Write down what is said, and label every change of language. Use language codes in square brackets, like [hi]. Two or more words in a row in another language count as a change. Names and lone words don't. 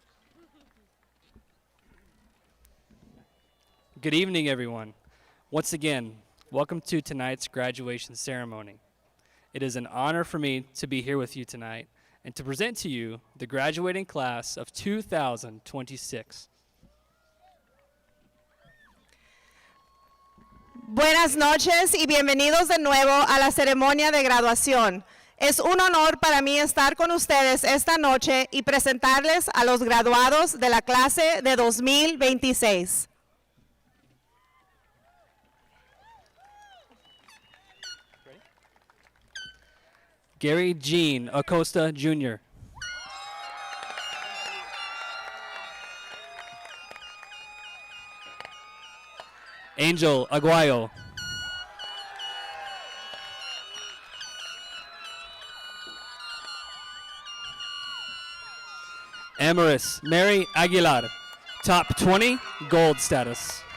[en] Good evening, everyone. Once again, welcome to tonight's graduation ceremony. It is an honor for me to be here with you tonight and to present to you the graduating class of 2026. [es] Buenas noches y bienvenidos de nuevo a la ceremonia de graduación. Es un honor para mí estar con ustedes esta noche y presentarles a los graduados de la clase de 2026. Gary Jean Acosta Jr., [en] Angel Aguayo, Amaris Mary Aguilar, top 20, gold status.